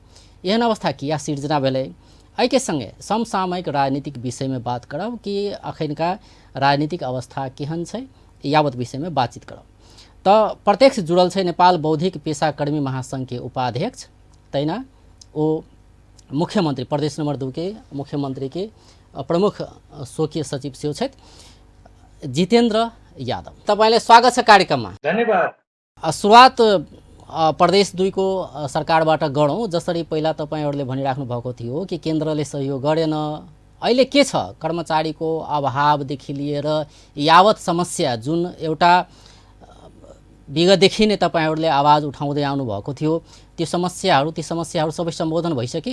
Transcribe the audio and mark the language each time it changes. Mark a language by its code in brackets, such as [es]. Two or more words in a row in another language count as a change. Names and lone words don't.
[mai] एहन अवस्था किया सिर्जना भेलै? एहि के संगे समसामयिक राजनीतिक विषय में बात करब कि अखनका राजनीतिक अवस्था केहन छै, यावत विषय में बातचीत करब। तो प्रत्यक्ष जुड़ल छै नेपाल बौद्धिक पेशा कर्मी महासंघ के उपाध्यक्ष, तैना ओ मुख्यमंत्री प्रदेश नंबर 2 के मुख्यमंत्री के प्रमुख स्वकीय सचिव सेहो छथि जितेन्द्र यादव। [ne] तपाईलाई स्वागत छ कार्यक्रममा। धन्यवाद। सुरुवात प्रदेश 2 को सरकारबाट गरौँ। जसरी पहिला तपाईहरुले भनिराख्नु भएको थियो कि केन्द्रले सहयोग गरेन, अहिले के छ कर्मचारीको अभावदेखि लिएर यावत समस्या जुन एउटा विगतदेखि नै तपाईहरुले आवाज उठाउँदै आउनु भएको थियो, ती समस्याहरू सबै सम्बोधन भइसके?